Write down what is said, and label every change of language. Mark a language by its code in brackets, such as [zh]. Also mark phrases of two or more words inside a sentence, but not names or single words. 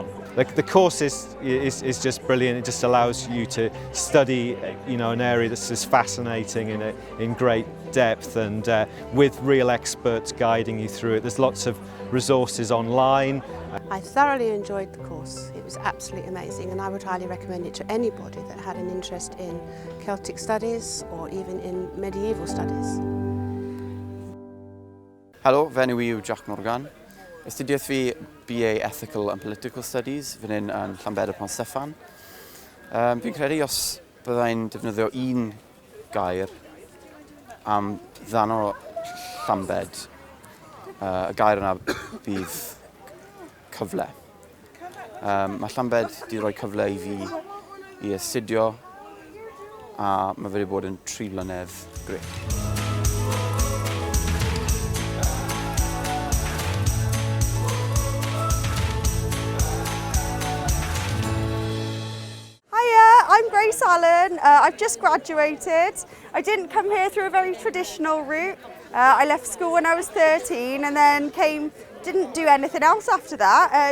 [en] The course is just brilliant. It just allows you to study, an area that's just fascinating in great depth, and with real experts guiding you through it. There's lots of resources online. I thoroughly enjoyed the course. It was absolutely amazing, and I would highly recommend it to anybody that had an interest in Celtic studies or even in medieval studies. [cy] Helo, fe enw I yw Jack Morgan. Astudiaeth fi BA Ethical and Political Studies fan hyn yn Llambed upon Steffan. Fi'n credu os byddai'n defnyddio un gair am ddano Llambed, y gair yna bydd cyfle. Mae Llambed wedi rhoi cyfle I fi I astudio, a mae fe wedi bod yn 3 blynedd grêt. [en] I'm Grace Allen. I've just graduated. I didn't come here through a very traditional route. I left school when I was 13 and then didn't do anything else after that.